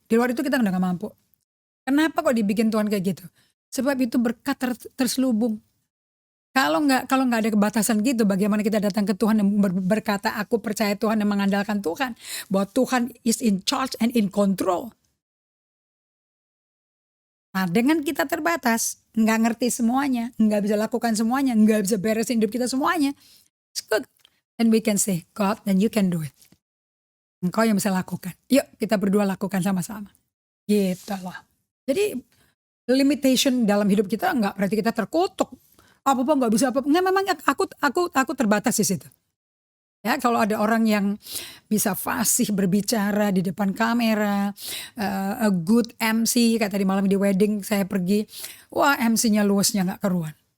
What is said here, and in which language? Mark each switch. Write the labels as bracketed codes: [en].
[id] Di luar itu kita udah gak mampu. Kenapa kok dibikin Tuhan kayak gitu? Sebab itu berkat terselubung. Kalau nggak ada kebatasan gitu, bagaimana kita datang ke Tuhan dan berkata, aku percaya Tuhan dan mengandalkan Tuhan. Bahwa Tuhan [en] is in charge and in control. [id] Nah, dengan kita terbatas, nggak ngerti semuanya, nggak bisa lakukan semuanya, nggak bisa beresin hidup kita semuanya. [en] It's good. And we can say, God, then you can do it. [id] Engkau yang bisa lakukan. Yuk kita berdua lakukan sama-sama. Gitu loh. Jadi limitation dalam hidup kita nggak berarti kita terkutuk. Apa-apa nggak bisa apa-apa. Nggak, memang aku terbatas di situ. Ya, kalau ada orang yang bisa fasih berbicara di depan kamera, [en] a good MC, [id] kayak tadi malam di wedding saya pergi, wah MC-nya luasnya nggak keruan.